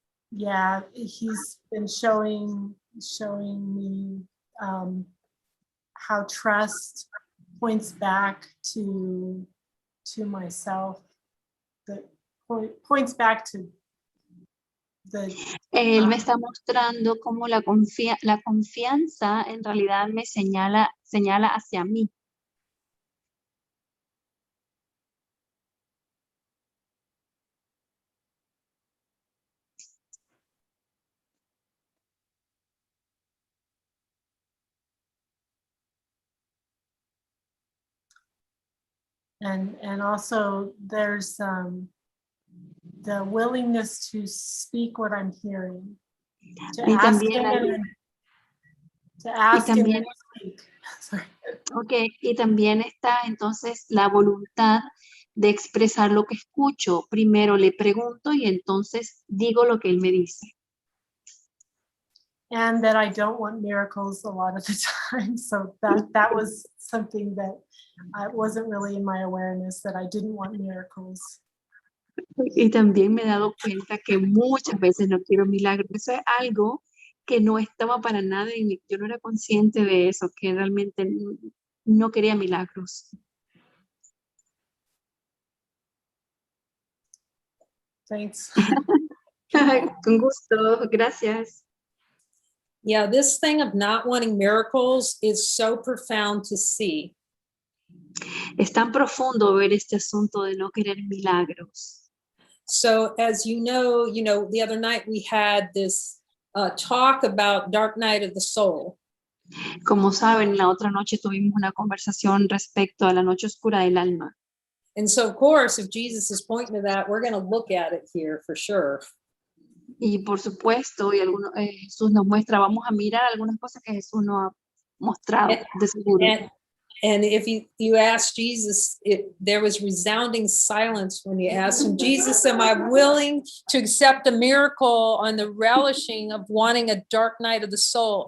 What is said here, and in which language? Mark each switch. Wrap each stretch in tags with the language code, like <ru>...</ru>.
<en>Yeah, he's been showing me how trust points back to myself, that points back to the</en> <es>Él me está mostrando cómo la confianza en realidad me señala hacia mí.</es> <en>and also there's the willingness to speak what I'm hearing, to</en> <es>Y</es> <en>ask</en> <es>también,</es> <en>him and to ask him</en> <es>también</es> <en>and speak. Sorry.</en> <es>Okay, y también está entonces la voluntad de expresar lo que escucho. Primero le pregunto y entonces digo lo que él me dice.</es> <en>And that I don't want miracles a lot of the time. So that was something that wasn't really in my awareness, that I didn't want miracles.</en> <es>Y también me he dado cuenta que muchas veces no quiero milagros. Eso es algo que no estaba para nada en mí. Yo no era consciente de eso, que realmente no quería milagros.</es> <en>Thanks.</en> <es>Con gusto, gracias.</es> <en>Yeah, this thing of not wanting miracles is so profound to see.</en> <es>Es tan profundo ver este asunto de no querer milagros.</es> <en>So as you know, the other night we had this talk about dark night of the soul.</en> <es>Como saben, la otra noche tuvimos una conversación respecto a la noche oscura del alma.</es> <en>And so, of course, if Jesus is pointing to that, we're going to look at it here for sure.</en> <es>Y por supuesto, y Jesús nos muestra, vamos a mirar algunas cosas que Jesús nos ha mostrado, de seguro.</es> <en>And if you ask Jesus, there was resounding silence when you asked him, Jesus, am I willing to accept a miracle on the relishing of wanting a dark night of the soul?</en>